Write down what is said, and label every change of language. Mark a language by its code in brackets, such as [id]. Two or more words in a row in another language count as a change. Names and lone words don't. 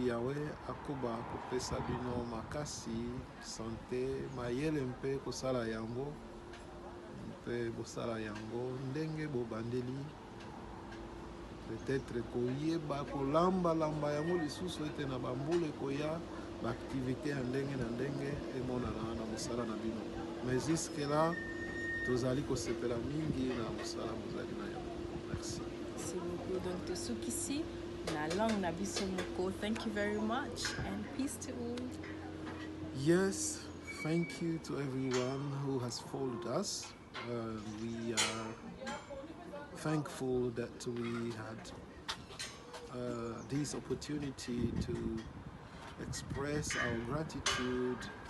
[ln] yawe akoba kopesa bino makasi sante mayele mpe kosala yango mpe bosala yango ndenge bobandeli peut-être koyeba kolamba yango lisusu ete na bambula ekoya baaktivité ya ndenge na ndenge emonana na mosala na bino [fr] mais jusque là [ln] tozali kosepela mingi na mosala bozali na yango. [fr] Merci. Merci beaucoup. Donc, de Sukisi, la langue Nabiso Moko. [en] Thank you very much and peace to all. Yes, thank you to everyone who has followed us. We are thankful that we had this opportunity to express our gratitude